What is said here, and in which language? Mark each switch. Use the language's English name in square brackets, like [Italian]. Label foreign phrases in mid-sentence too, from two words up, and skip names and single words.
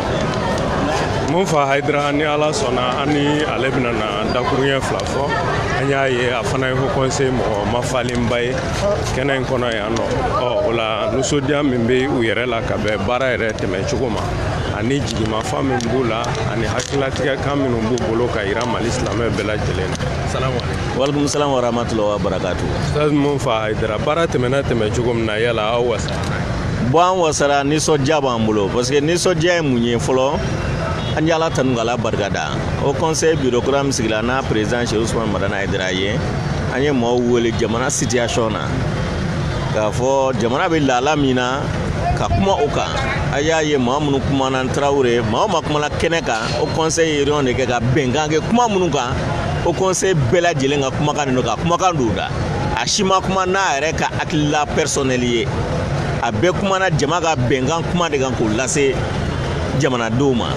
[Bambara] Mun fa Hayidara ni ala sɔnna an ni ale bɛna na dakuruɲɛ fila fɔ an y'a ye a fana ye [French] Haut Conseil [Bambara] mɔgɔ mafalenba ye kɛnɛ in kɔnɔ yan nɔ o la nisɔndiya min bɛ u yɛrɛ la ka bɛn baara yɛrɛ tɛmɛ cogo ma ani jigimafan min b'u la ani hakilatigɛ kan minnu b'u bolo ka yira Mali silamɛ bɛɛ lajɛlen na. [Arabic] سلام عليكم. وعليكم السلام ورحمة الله وبركاته. [Bambara] Ustaz mun fa Hayidara baara tɛmɛna tɛmɛ cogo min na yala aw wasara. Bon an wasara nisɔndiya b'an bolo [French] parce que [Bambara] nisɔndiya ye mun ye fɔlɔ an ye ala tanu k'ala barikada o [French] conseil bureaucrate [Bambara] min sigila n'a président Cheikh Ousmane Madani Hayidara ye an ye mɔgɔw wele jamana situation na k'a fɔ jamana bɛ lahala min na ka kuma o kan a y'a ye maa minnu kumana Traoré maa o maa kumana kɛnɛ kan o [French] conseil réunion [Bambara] de kɛ ka bɛnkan kɛ kuma minnu kan o conseil bɛɛ lajɛlen ka kumakan de don ka kumakan don da a si ma kuma n'a yɛrɛ ka hakilila personnel ye a bɛɛ kumana jama ka bɛnkan kuma de kan k'o lase jamanadenw ma.